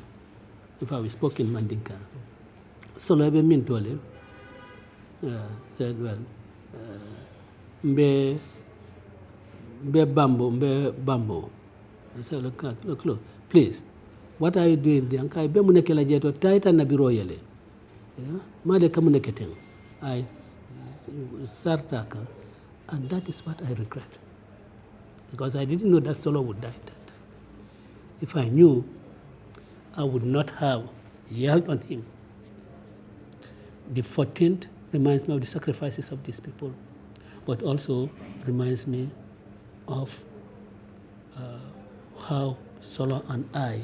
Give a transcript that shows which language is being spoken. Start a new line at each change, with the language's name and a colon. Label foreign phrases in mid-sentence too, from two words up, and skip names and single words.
English: In fact, we spoke in Mandinka. Solo Mintole said, well,
Mandingo: mbe bambo.
English: I said, look, please, what are you doing there?
Mandingo: Anka be munekela jeto taita na biro yele. Made kamuneketeng.
English: I sartaka, and that is what I regret. Because I didn't know that Solo would die that time. If I knew, I would not have yelled on him. The 14th reminds me of the sacrifices of these people, but also reminds me of how Solo and I